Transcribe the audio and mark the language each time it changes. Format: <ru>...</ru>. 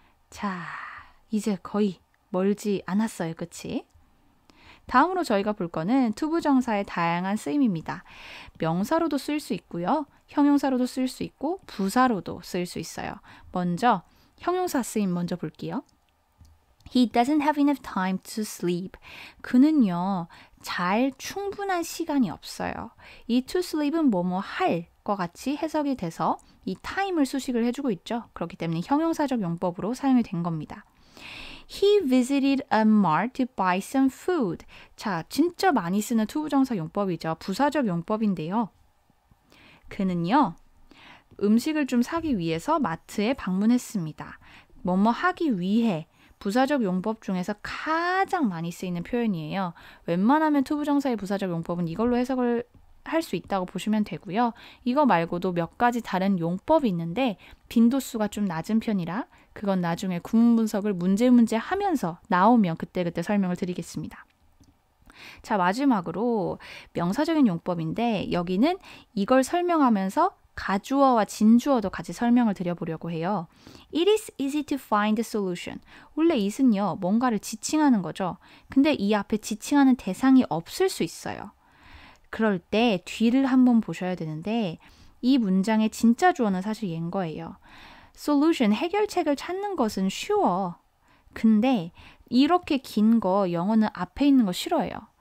<ko>자, 이제 거의 멀지 않았어요. 그치? 다음으로 저희가 볼 거는 투부정사의 다양한 쓰임입니다. 명사로도 쓸 수 있고요. 형용사로도 쓸 수 있고 부사로도 쓸 수 있어요. 먼저 형용사 쓰임 먼저 볼게요.</ko> <en>He doesn't have enough time to sleep.</en> <ko>그는요. 잘 충분한 시간이 없어요. 이 to sleep은 뭐뭐 할 것 같이 해석이 돼서 이 time을 수식을 해주고 있죠. 그렇기 때문에 형용사적 용법으로 사용이 된 겁니다.</ko> <en>He visited a mart to buy some food.</en> <ko>자, 진짜 많이 쓰는 투부정사 용법이죠. 부사적 용법인데요. 그는요. 음식을 좀 사기 위해서 마트에 방문했습니다. 뭐뭐 하기 위해 부사적 용법 중에서 가장 많이 쓰이는 표현이에요. 웬만하면 투부정사의 부사적 용법은 이걸로 해석을 할 수 있다고 보시면 되고요. 이거 말고도 몇 가지 다른 용법이 있는데 빈도수가 좀 낮은 편이라 그건 나중에 구문 분석을 문제 하면서 나오면 그때그때 설명을 드리겠습니다. 자, 마지막으로 명사적인 용법인데 여기는 이걸 설명하면서 가주어와 진주어도 같이 설명을 드려보려고 해요.</ko> <en>It is easy to find the solution.</en> <ko>원래 it은요, 뭔가를 지칭하는 거죠. 근데 이 앞에 지칭하는 대상이 없을 수 있어요. 그럴 때 뒤를 한번 보셔야 되는데 이 문장의 진짜 주어는 사실 얘인 거예요. solution, 해결책을 찾는 것은 쉬워. 근데 이렇게 긴 거 영어는 앞에 있는 거 싫어해요.</ko>